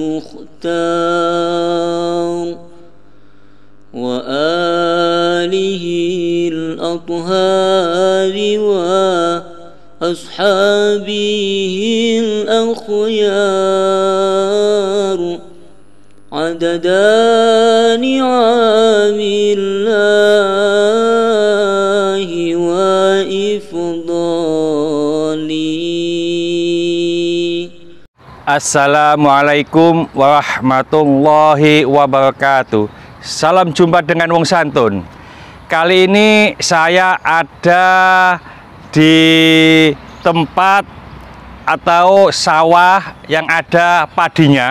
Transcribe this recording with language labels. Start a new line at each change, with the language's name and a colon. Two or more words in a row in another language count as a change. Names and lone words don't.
Arabic: مختار وآله الأطهار وأصحابه الأخيار عدد نعم الله وإفضاله. السلام عليكم ورحمة الله وبركاته.
Indonesian: Salam jumpa dengan Wong Santun. Kali ini saya ada di tempat atau sawah yang ada padinya.